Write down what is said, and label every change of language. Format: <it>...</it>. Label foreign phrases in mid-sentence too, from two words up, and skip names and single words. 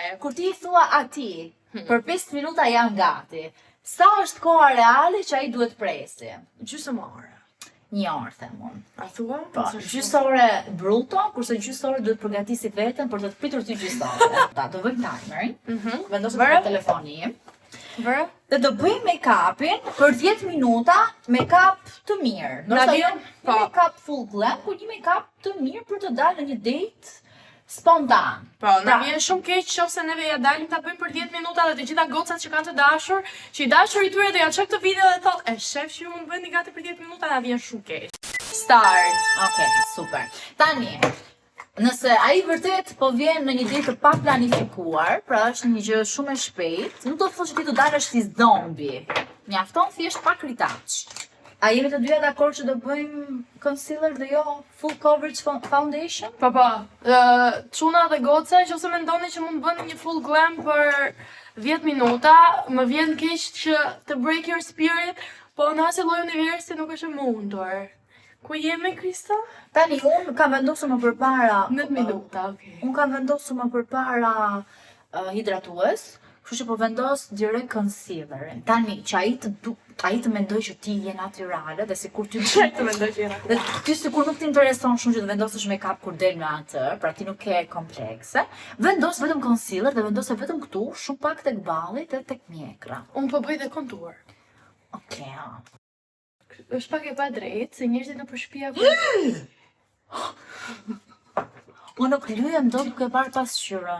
<sq>Kur ti thua atij, për 5 minuta jam gati, sa është koha reale që ai duhet presi? Gjysmore. Një orë, them unë. A thua? Po, gjysore bruto, kurse gjysore duhet përgatisi veten për të të pritur ty gjysore. Ta do vëjmë timerin, vendosim për telefonin im. Vërë? Dhe do bëjmë make-upin për 10 minuta, make-up të mirë. Ndoshta jo një make-up</sq> <en>full glam,</en> <sq>por një make-up të mirë për të dalë në një date spontan. Po, na vjen shumë keq nëse neve ja dalim ta bëjmë për 10 minuta dhe të gjitha gocat që kanë të dashur, që i dashur i tyre do ja çojë këtë video dhe thotë, "E shef që ju mund bëni gati për 10 minuta", na vjen shumë keq. Start. Okej, super. Tani, nëse ai vërtet po vjen në një ditë të pa planifikuar, pra është një gjë shumë e shpejtë, nuk do të thotë që ti do dalësh si zombi. Mjafton thjesht pak ritaç. A jemi të dyja dakord që do bëjmë concealer dhe jo</sq> <en>full coverage foundation?</en> <sq>Po, çuna dhe goca, nëse mendoni që mund bëni një</sq> <en>full glam</en> <sq>për 10 minuta, më vjen keq që të</sq> <en>break your spirit,</en> <sq>po në asnjë lloj universi nuk është e mundur. Ku jemi, Krista? Tani, unë kam vendosur më përpara... 9 minuta, okej. Unë kam vendosur më përpara hidratues, kështu që po vendos direkt concealerin. Tani, që ai të mendoj që ti je natyrale dhe sikur ty Të mendoj që je natyrale. Dhe ty sikur nuk të intereson shumë që të vendosësh make-up kur del me atë, pra ti nuk ke komplekse. Vendos vetëm concealer dhe vendose vetëm këtu, shumë pak tek balli dhe tek mjekra. Unë po bëj dhe kontur. Okej. Është pak e pa drejtë, se njerëzit në përshpia Unë nuk lyhem dot duke parë pasqyrën.</sq>